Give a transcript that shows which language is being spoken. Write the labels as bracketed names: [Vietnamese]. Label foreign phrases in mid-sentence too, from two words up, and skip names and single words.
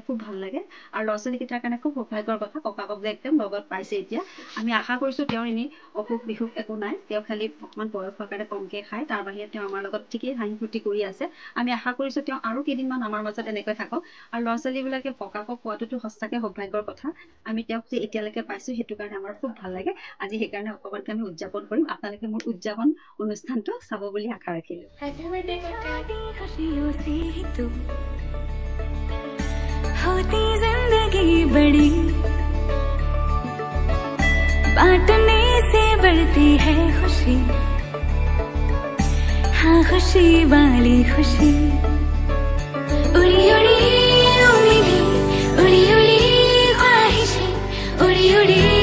[Assamese] খুব ভাল লাগে আৰু ল'ৰা ছোৱালীকেইটাৰ কাৰণে খুব সৌভাগ্যৰ কথা ককাকক যে একদম লগত পাইছে এতিয়া আমি আশা কৰিছোঁ তেওঁৰ এনেই অসুখ বিসুখ একো নাই তেওঁ খালি অকণমান বয়স হোৱাৰ কাৰণে কমকৈ খায় তাৰ বাহিৰে তেওঁ আমাৰ লগত ঠিকেই হাঁহি ফূৰ্তি কৰি আছে আমি আশা কৰিছোঁ তেওঁ আৰু কেইদিনমান আমাৰ মাজত এনেকৈ থাকক আৰু ল'ৰা ছোৱালীবিলাকে ককাকক পোৱাটোতো সঁচাকৈ সৌভাগ্যৰ কথা আমি তেওঁক যে এতিয়ালৈকে পাইছোঁ সেইটো কাৰণে আমাৰ খুব ভাল লাগে আজি সেইকাৰণে অকণমানকৈ আমি উদযাপন কৰিম আপোনালোকে মোৰ উদযাপন অনুষ্ঠানটো চাব বুলি আশা ৰাখিলোঁ [Hindi] होती जिंदगी बड़ी बांटने से बढ़ती है खुशी हाँ खुशी वाली खुशी उड़ी उड़ी उम्मीदें उड़ी उड़ी ख्वाहिशें उड़ी उड़ी